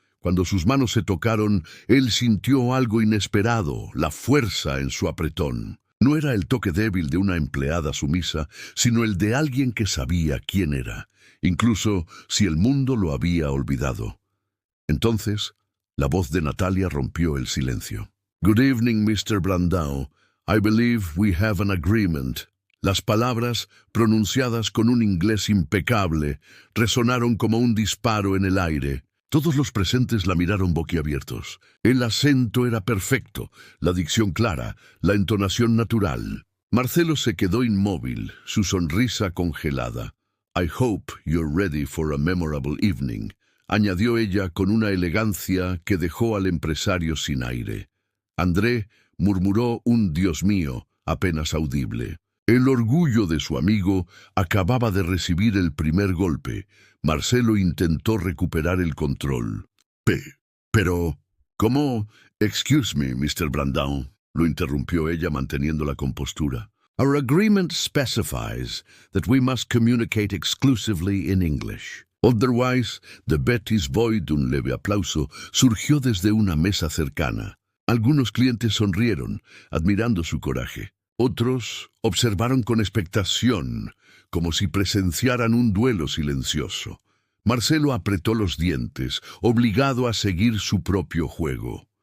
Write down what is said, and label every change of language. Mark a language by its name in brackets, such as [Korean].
[Spanish] Cuando sus manos se tocaron, él sintió algo inesperado, la fuerza en su apretón. No era el toque débil de una empleada sumisa, sino el de alguien que sabía quién era, incluso si el mundo lo había olvidado. Entonces, la voz de Natalia rompió el silencio. [English] «Good evening, Mr. Brandão. I believe we have an agreement». [Spanish] Las palabras, pronunciadas con un inglés impecable, resonaron como un disparo en el aire. Todos los presentes la miraron boquiabiertos. El acento era perfecto, la dicción clara, la entonación natural. Marcelo se quedó inmóvil, su sonrisa congelada. «I hope you're ready for a memorable evening», añadió ella con una elegancia que dejó al empresario sin aire. André murmuró un «Dios mío» apenas audible. El orgullo de su amigo acababa de recibir el primer golpe. Marcelo intentó recuperar el control. «Pero, ¿cómo? Excuse me, Mr. Brandão», lo interrumpió ella manteniendo la compostura. [English] «Our agreement specifies that we must communicate exclusively in English. Otherwise, the bet is void». [Spanish] Un leve aplauso surgió desde una mesa cercana. Algunos clientes sonrieron, admirando su coraje. Otros observaron con expectación, como si presenciaran un duelo silencioso. Marcelo apretó los dientes, obligado a seguir su propio juego.